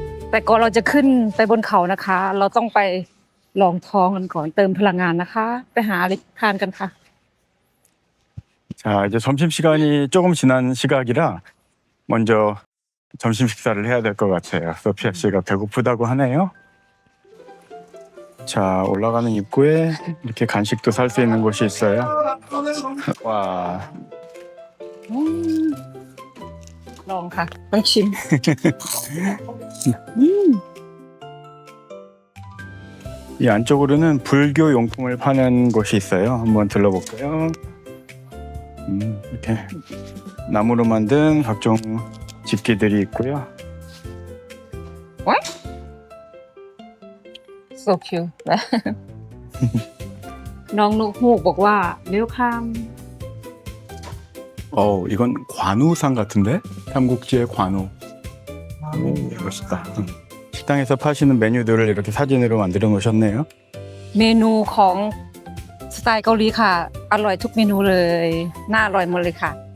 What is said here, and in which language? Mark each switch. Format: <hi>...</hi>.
<th>แต่ก่อนเราจะขึ้นไปบนเขานะคะ เราต้องไปลองท้องกันก่อนเติมพลังงานนะคะ ไปหาอะไรทานกันค่ะ</th> <ko>자, 이제 점심시간이 조금 지난 시각이라 먼저 점심 식사를 해야 될 것 같아요. 소피아 씨가 배고프다고 하네요. 자, 올라가는 입구에 이렇게 간식도 살 수 있는 곳이 있어요. 와,</ko> <th>ลองค่ะต้องชิม</th> <ko>이 안쪽으로는 불교 용품을 파는 곳이 있어요. 한번 들러볼까요? 이렇게 나무로 만든 각종 집기들이 있고요.</ko> <en>so cute</en> <th>น้องนกฮูกบอกว่าเลี้ยวข้าม</th> <ko>이건 관우상 같은데? 삼국지의 관우. 멋있다. 식당에서 파시는 메뉴들을 이렇게 사진으로 만들어 놓으셨네요.</ko> <th>เมนูของสไตล์เกาหลีค่ะ อร่อยทุกเมนูเลยน่าอร่อยหมดเลยค่ะ</th>